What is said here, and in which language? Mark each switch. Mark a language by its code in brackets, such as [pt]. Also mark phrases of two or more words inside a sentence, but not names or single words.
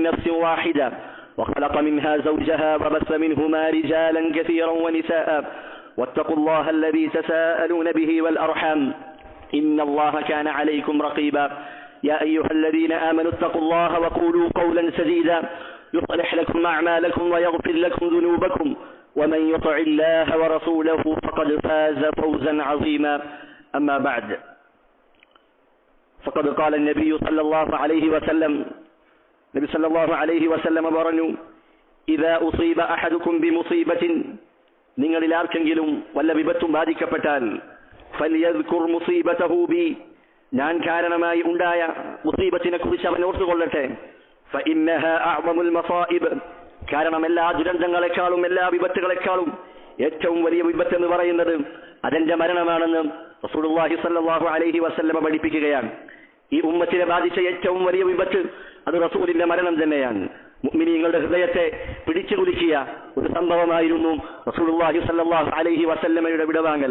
[ar] نفس واحدة وخلق منها زوجها وبث منهما رجالا كثيرا ونساء واتقوا الله الذي تساءلون به والأرحام إن الله كان عليكم رقيبا يا أيها الذين آمنوا اتقوا الله وقولوا قولا سديدا يصلح لكم أعمالكم ويغفر لكم ذنوبكم ومن يطع الله ورسوله فقد فاز فوزا عظيما أما بعد فقد قال النبي صلى الله عليه وسلم نبي صلى الله عليه وسلم പറഞ്ഞു إذا أصيب أحدكم بمصيبة [ml] നിങ്ങളിൽ ആർക്കെങ്കിലും വല്ല വിപത്തും ബാധിക്കപ്പെട്ടാൽ [ar] فليذكر مصيبته بي [ml] ഞാൻ കാരണമായി ഉണ്ടായ മുസീബത്തിനെ കുറിച്ച് അവൻ ഓർത്തുകൊള്ളട്ടെ [ar] فإنها أعظم المصائب [ml] കാരണം എല്ലാ ദുരന്തങ്ങളെക്കാളും എല്ലാ വിപത്തുകളെക്കാളും ഏറ്റവും വലിയ വിപത്ത് എന്ന് പറയുന്നത് അതിന്റെ മരണമാണെന്ന് [ar] رسول الله صلى الله عليه وسلم [ml] പഠിപ്പിക്കുകയാണ്. ഈ ഉമ്മത്തിനെ ബാധിച്ച ഏറ്റവും വലിയ വിപത്ത് അത് റസൂലിന്റെ മരണം തന്നെയാണ്. മുഅ്മിനീങ്ങളുടെ ഹൃദയത്തെ പിടിച്ചു കുലുക്കിയ ഒരു സംഭവമായിരുന്നു [ar] رسول الله صلى الله عليه وسلم [ml] വിടവാങ്ങൽ.